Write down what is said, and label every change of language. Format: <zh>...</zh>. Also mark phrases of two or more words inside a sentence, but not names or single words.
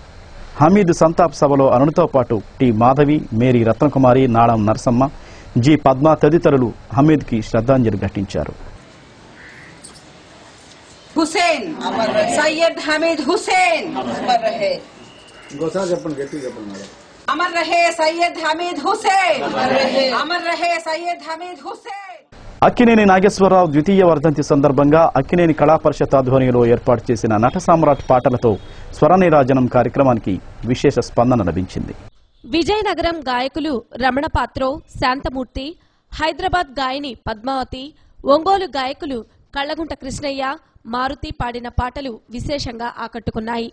<te>హమీద్ సంతాప్ సభలో అరుణతో పాటు టి మాధవి, మేరీ రత్నకుమారి, నాళం నరసమ్మ, జి పద్మ తదితరులు హమీద్ కి శ్రద్ధాంజలి ఘటించారు.</te> <hi>हुसैन सैयद हमीद हुसैन अमर रहे अमर रहे सैयद हमीद हुसैन अमर रहे सैयद हमीद हुसैन.</hi> <te>అక్కినేని నాగేశ్వరరావు ద్వితీయ వర్ధంతి సందర్భంగా అక్కినేని కళా పరిషత్ ఆధ్వర్యంలో ఏర్పాటు చేసిన నట సామ్రాట్ పాటలతో స్వరనీరాజనం కార్యక్రమానికి విశేష స్పందన లభించింది. విజయనగరం గాయకులు రమణ పాత్రో, శాంతమూర్తి, హైదరాబాద్ గాయని పద్మావతి, ఒంగోలు గాయకులు కళ్లగుంట కృష్ణయ్య, మారుతి పాడిన పాటలు విశేషంగా ఆకట్టుకున్నాయి.</te>